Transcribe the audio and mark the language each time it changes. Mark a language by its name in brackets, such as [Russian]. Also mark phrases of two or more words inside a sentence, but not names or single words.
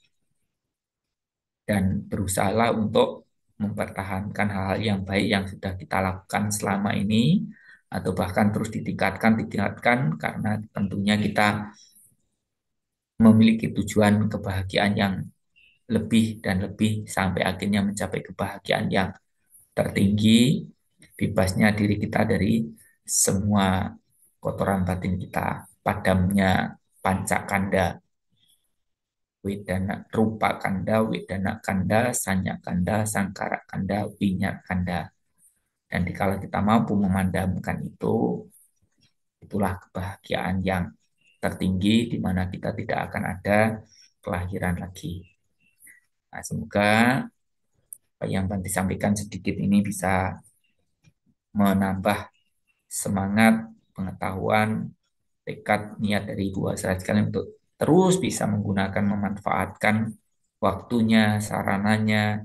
[Indonesian] dan berusahalah untuk mempertahankan hal-hal yang baik yang sudah kita lakukan selama ini, atau bahkan terus ditingkatkan, karena tentunya kita memiliki tujuan kebahagiaan yang lebih dan lebih sampai akhirnya mencapai kebahagiaan yang tertinggi, bebasnya diri kita dari semua kotoran batin kita, [Pali] padamnya pancakanda, wedana rupa kanda, wedana kanda, sanya kanda, sangkara kanda, winya kanda. [Indonesian] Dan dikala kita mampu memandamkan itu, itulah kebahagiaan yang tertinggi di mana kita tidak akan ada kelahiran lagi. Nah, semoga apa yang Bante sampaikan sedikit ini bisa menambah semangat, pengetahuan, tekad, niat dari ibu saudara sekalian untuk terus bisa menggunakan, memanfaatkan waktunya, sarananya,